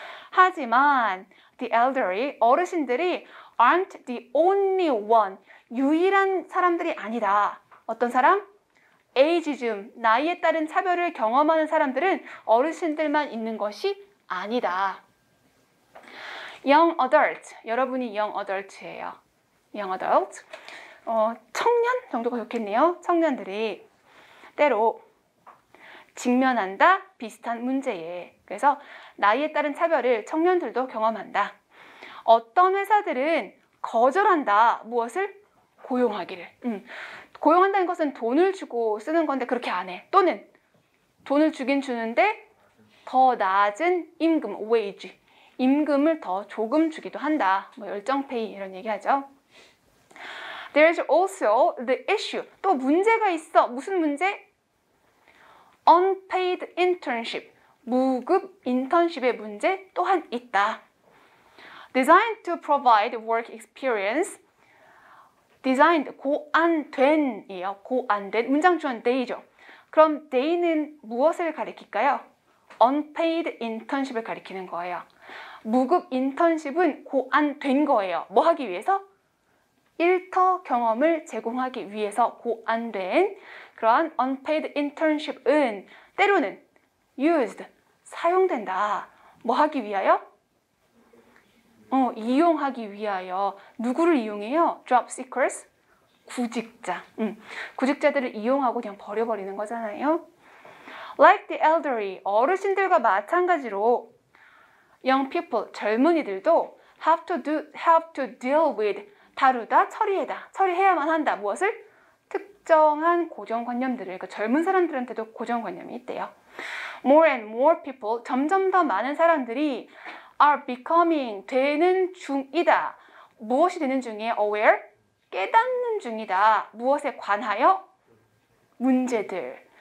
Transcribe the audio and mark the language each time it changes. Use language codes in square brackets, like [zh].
[ko] 하지만 the elderly, 어르신들이 aren't the only one, 유일한 사람들이 아니다. 어떤 사람? 에이지즘, 나이에 따른 차별을 경험하는 사람들은 어르신들만 있는 것이 아니다. young adult, 여러분이 young adult예요. young adult, 청년 정도가 좋겠네요. 청년들이 때로 직면한다, 비슷한 문제에. 그래서 나이에 따른 차별을 청년들도 경험한다. 어떤 회사들은 거절한다. 무엇을? 고용하기를. 고용한다는 것은 돈을 주고 쓰는 건데 그렇게 안 해. 또는 돈을 주긴 주는데 더 낮은 임금, wage, 임금을 더 조금 주기도 한다. 뭐 열정페이 이런 얘기하죠. There's also the issue. 또 문제가 있어. 무슨 문제? [en] Unpaid internship. [ko] 무급 인턴십의 문제 또한 있다. [en] Designed to provide work experience. [ko] designed, 고안된이에요. 고안된. 문장 주어는 they죠. 그럼 they는 무엇을 가리킬까요? unpaid internship을 가리키는 거예요. 무급 인턴십은 고안된 거예요. 뭐 하기 위해서? 일터 경험을 제공하기 위해서 고안된 그러한 unpaid internship은 때로는 used, 사용된다. 뭐 하기 위하여? 이용하기 위하여. 누구를 이용해요? [en] job seekers, 구직자. [ko] 구직자들을 이용하고 그냥 버려버리는 거잖아요. Like the elderly, 어르신들과 마찬가지로 young people, 젊은이들도 have to deal with, 다루다, 처리해야만 한다. 무엇을? 특정한 고정관념들을. 그러니까 젊은 사람들한테도 고정관념이 있대요. More and more people, 점점 더 많은 사람들이 are becoming, 되는 중이다. 무엇이 되는 중이에요? aware, 깨닫는 중이다. 무엇에 관하여? 문제들.